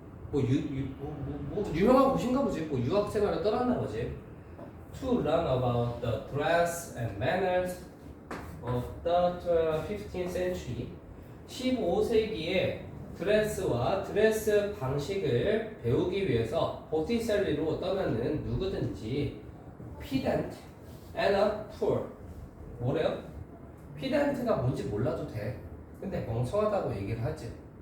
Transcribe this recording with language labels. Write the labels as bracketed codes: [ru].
[ko] 뭐 유명한 곳인가 보지. 뭐 유학생활을 떠났나 보지. [en] To learn about the dress and manners of the 15th century. [ko] 15세기의 드레스와 드레스 방식을 배우기 위해서 보티셀리로 떠나는 누구든지 [en] pedant and a poor. [ko] 뭐래요? pedant가 뭔지 몰라도 돼. 근데 멍청하다고 얘기를 하지.